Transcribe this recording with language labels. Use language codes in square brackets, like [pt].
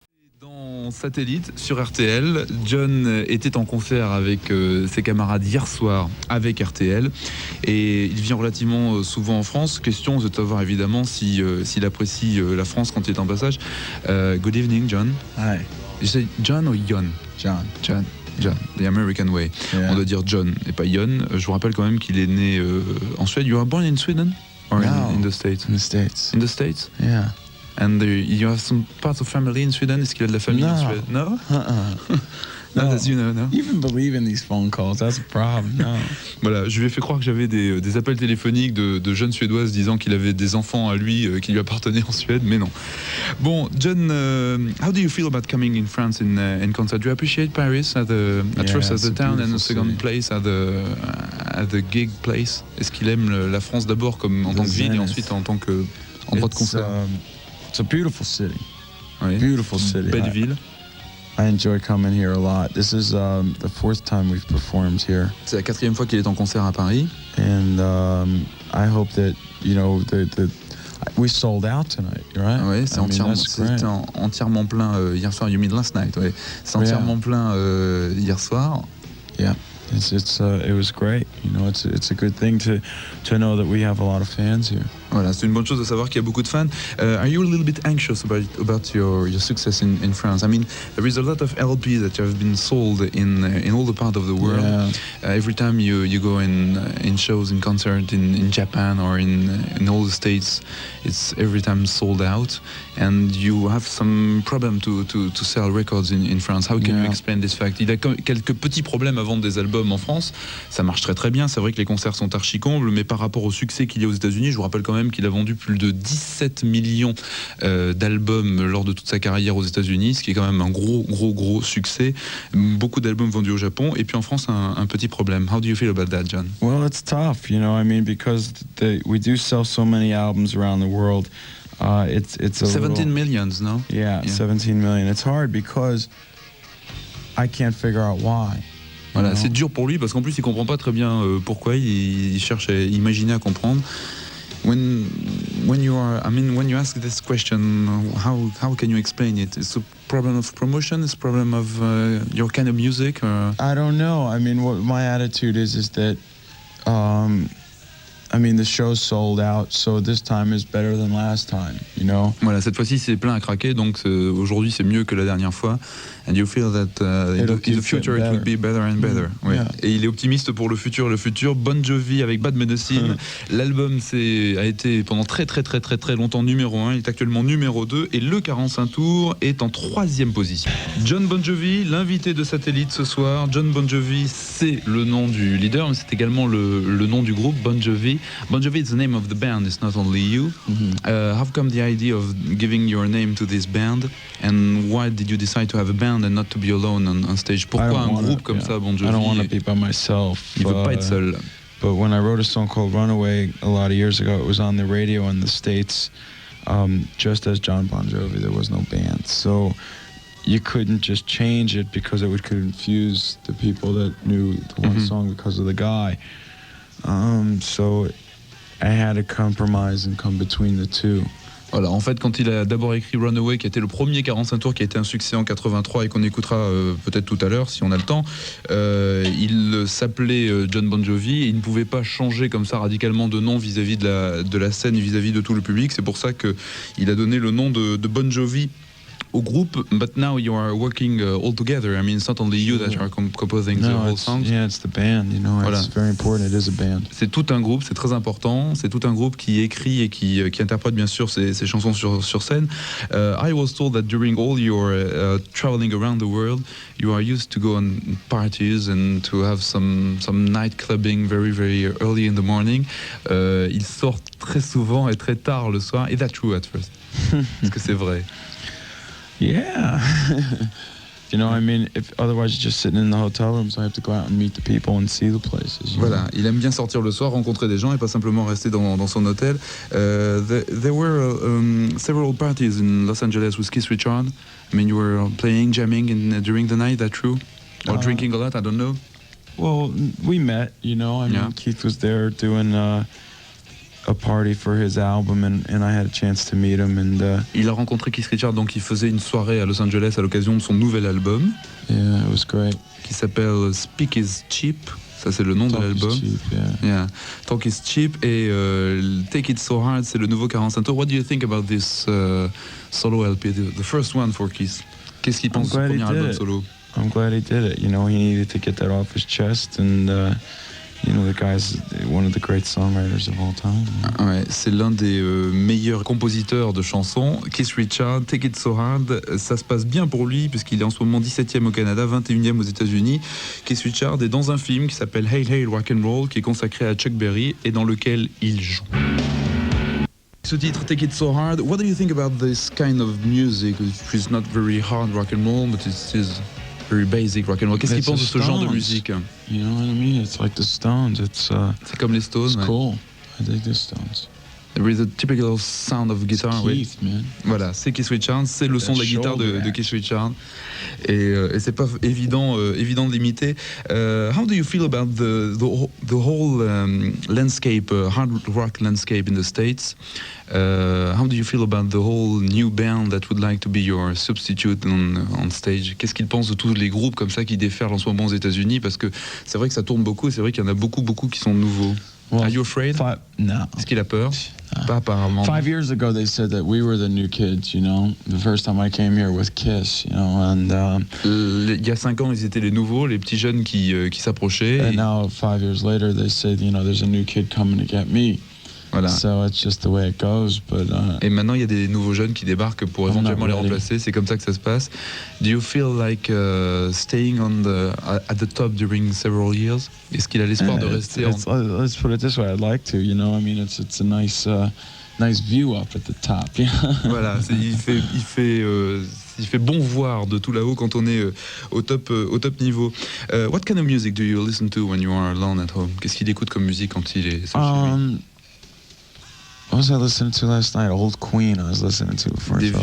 [fr] l'émission Satellite sur RTL. Jon était en concert avec ses camarades hier soir avec RTL et il vient relativement souvent en France. Question de savoir évidemment s'il apprécie la France quand il est en passage. [en] Good evening, Jon. Hi. You say Jon ou Jon? Jon, the American way. [fr] Yeah. On doit dire Jon et pas Jon. Je vous rappelle quand même qu'il est né en Suède. [en] You were born in Sweden or in the States? In the States. In the States? Yeah. And you have some parts of family in Sweden? [fr] Est-ce qu'il a de la famille en Suède? [en] No? No, as you know, no? You even believe in these phone calls, that's a problem. No. [fr] Voilà, je lui ai fait croire que j'avais des appels téléphoniques de jeunes Suédoises disant qu'il avait des enfants à lui qui lui appartenaient en Suède, mais non. [en] Bon, Jon, how do you feel about coming in France in concert? Do you appreciate Paris at first as the town and the second place at the gig place? [fr] Est-ce qu'il aime la France d'abord comme en tant que ville et ensuite en tant que endroit de concert? [en] It's a beautiful city. [fr] Oui. [en] Beautiful city. [fr] Belle ville. [en] I enjoy coming here a lot. This is the fourth time we've performed here. [fr] C'est la 4e fois qu'il est en concert à Paris. [en] And I hope that, you know, we sold out tonight, right? [fr] Oui, c'était entièrement plein hier soir. [en] You mean last night? [fr] Oui, c'est entièrement plein hier soir. [en] Yeah. It was great. You know, it's a good thing to know that we have a lot of fans here. Voilà, c'est une bonne chose de savoir qu'il y a beaucoup de fans. Are you a little bit anxious about your success in France? I mean, there is a lot of LPs that have been sold in all the part of the world. Yeah. Every time you go in shows, in concert in Japan or in all the states, it's every time sold out. And you have some problem to sell records in France. How can you explain this fact? [fr] Il a quelques petits problèmes à vendre des albums en France. Ça marche très bien. C'est vrai que les concerts sont archi combles, mais par rapport au succès qu'il y a aux États-Unis, je vous rappelle quand même qu'il a vendu plus de 17 millions d'albums lors de toute sa carrière aux États-Unis, ce qui est quand même un gros succès. Beaucoup d'albums vendus au Japon, et puis en France un petit problème. [en] How do you feel about that, Jon? Well, it's tough, you know. I mean, because we do sell so many albums around the world. It's 17 millions, no? Yeah, 17 million. It's hard because I can't figure out why. [fr] Voilà, c'est dur pour lui parce qu'en plus il comprend pas très bien pourquoi. Il cherche à imaginer, à comprendre. [en] When you ask this question, how can you explain it? It's a problem of promotion. It's a problem of your kind of music. Or? I don't know. I mean, what my attitude is that, I mean, the show's sold out, so this time is better than last time, you know? [fr] Voilà, cette fois-ci c'est plein à craquer, donc aujourd'hui c'est mieux que la dernière fois. [en] And you feel that in the future it will be better and better. [fr] Oui. Yeah. Et il est optimiste pour le futur. Bon Jovi avec Bad Medicine. L'album a été pendant très longtemps numéro 1. Il est actuellement numéro 2 et le 45 tours est en 3e position. Jon Bon Jovi, l'invité de Satellite ce soir. Jon Bon Jovi, c'est le nom du leader, mais c'est également le nom du groupe Bon Jovi. [en] Bon Jovi is the name of the band. It's not only you. How come the idea of giving your name to this band? And why did you decide to have a band and not to be alone on stage? [fr] Pourquoi un groupe comme ça, Bon Jovi? [en] I don't want to be by myself. [fr] Il veut pas être seul. [en] But when I wrote a song called Runaway a lot of years ago, it was on the radio in the States. Just as Jon Bon Jovi, there was no band. So you couldn't just change it because it would confuse the people that knew the one song because of the guy. So I had to compromise and come between the two. [fr] Voilà, en fait, quand il a d'abord écrit Runaway, qui était le premier 45 tours, qui a été un succès en 83 et qu'on écoutera peut-être tout à l'heure si on a le temps, il s'appelait Jon Bon Jovi et il ne pouvait pas changer comme ça radicalement de nom vis-à-vis de la scène et vis-à-vis de tout le public. C'est pour ça qu'il a donné le nom de Bon Jovi au groupe. [en] But now you are working all together. I mean, it's not only you that are composing the whole songs. Yeah, it's the band, you know. Voilà. It's very important. It is a band. [fr] C'est tout un groupe, c'est très important. C'est tout un groupe qui écrit et qui interprète bien sûr ses chansons sur scène. [en] I was told that during all your traveling around the world, you are used to go on parties and to have some night clubbing very early in the morning. [fr] Il sort très souvent et très tard le soir. [en] Is that true at first? [fr] Est-ce que c'est vrai? [en] Yeah. You know, I mean, otherwise you're just sitting in the hotel room, so I have to go out and meet the people and see the places. [fr] Voilà, il aime bien sortir le soir, rencontrer des gens et pas simplement rester dans son hôtel. [en] There were several parties in Los Angeles with Keith Richards. I mean, you were playing, jamming during the night, that true? Or drinking a lot, I don't know. Well, we met, you know. I mean, Keith was there doing a party for his album, and I had a chance to meet him. And [fr] Il a rencontré Keith Richards, donc il faisait une soirée à Los Angeles à l'occasion de son nouvel album. [en] Yeah, it was great. [fr] Qui s'appelle Speak is Cheap. Ça, c'est le nom de l'album. Yeah. Talk is Cheap. Et Take It So Hard, c'est le nouveau 45 tours. [en] What do you think about this solo LP, the first one for Keith? [fr] Qu'est-ce qu'il pense de ce premier album solo? [en] I'm glad he did it. You know, he needed to get that off his chest, and you know, the guy's one of the great songwriters of all time. [fr] Ouais, c'est l'un des meilleurs compositeurs de chansons. Keith Richards, Take It So Hard, ça se passe bien pour lui puisqu'il est en ce moment 17e au Canada, 21e aux États-Unis. Keith Richards est dans un film qui s'appelle Hail Hail Rock and Roll, qui est consacré à Chuck Berry et dans lequel il joue. Ce titre, [en] Take It So Hard, what do you think about this kind of music, which is not very hard rock and roll, but it is very basic rock and roll? [fr] Qu'est-ce qu'il pense de ce genre de musique? [en] You know what I mean? It's like the Stones. [fr] C'est comme les Stones. [en] It's cool. I dig the Stones. There is a typical sound of guitar. Keith, man. [fr] Voilà, c'est Keith Richards, c'est le son de la guitare de Keith Richards, et c'est pas évident de l'imiter. [en] How do you feel about the whole landscape, hard rock landscape in the States? How do you feel about the whole new band that would like to be your substitute on stage? [fr] Qu'est-ce qu'il pense de tous les groupes comme ça qui déferlent en ce moment aux États-Unis? Parce que c'est vrai que ça tourne beaucoup, et c'est vrai qu'il y en a beaucoup qui sont nouveaux. [en] Well, Are you afraid? No. [fr] Est-ce qu'il a peur? Pas apparemment. [en] 5 years ago, they said that we were the new kids, you know. The first time I came here with Kiss, you know, and [fr] il y a 5 ans, ils étaient les nouveaux, les petits jeunes qui s'approchaient. [en] And now, 5 years later, they said, you know, there's a new kid coming to get me. [fr] Voilà. [en] So it's just the way it goes, but [fr] et maintenant, il y a des nouveaux jeunes qui débarquent pour éventuellement les remplacer. C'est comme ça que ça se passe. [en] Do you feel like staying at the top during several years? [fr] Est-ce qu'il a l'espoir de rester [en] let's put it this way, I'd like to, you know. I mean, it's a nice view up at the top. [fr] Voilà, il fait bon voir de tout là-haut quand on est au top niveau. [en] What kind of music do you listen to when you are alone at home? [fr] Qu'est-ce qu'il écoute comme musique quand il est seul chez lui? [en] What was I listening to last night? Old Queen I was listening to before I fell asleep.